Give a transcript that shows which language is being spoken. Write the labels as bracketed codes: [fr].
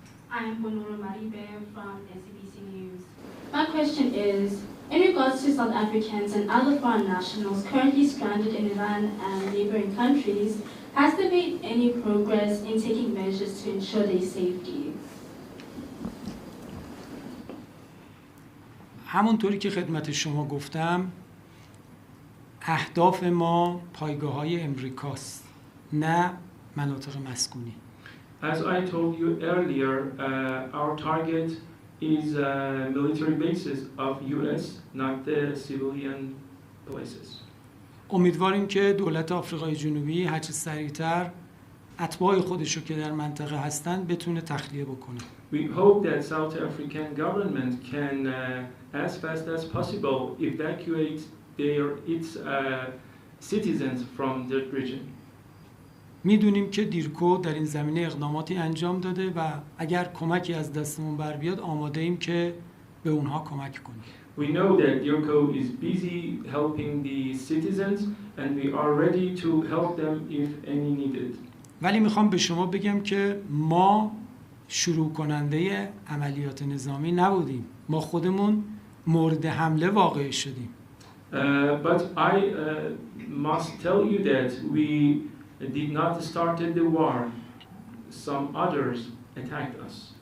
[en] I am Bonoro Maribe from SABC News. My question is, in regards to South Africans and other foreign nationals currently stranded in Iran and neighboring countries, has there been any progress in taking measures to ensure their safety? [fa] همونطوری که خدمت شما گفتم اهداف ما پایگاه‌های امریکاست، نه مناطق مسکونی. [en] As I told you earlier, our target is military bases of US, not the civilian places. [fa] امیدواریم که دولت آفریقای جنوبی هرچه سریعتر اتباع خودشو که در منطقه هستن بتونه تخلیه بکنه. [en] We hope that South African government can, as fast as possible, evacuate its citizens from that region. [fa] میدونیم که دیرکو در این زمینه اقداماتی انجام داده و اگر کمکی از دستمون بر بیاد آماده ایم که به اونها کمک کنیم. [en] We know that DIRCO is busy helping the citizens and we are ready to help them if any needed. [fa] ولی میخوام به شما بگم که ما شروع کننده عملیات نظامی نبودیم. ما خودمون مورد حمله واقع شدیم. [en] But I must tell you that we did not start the war. Some others attacked us.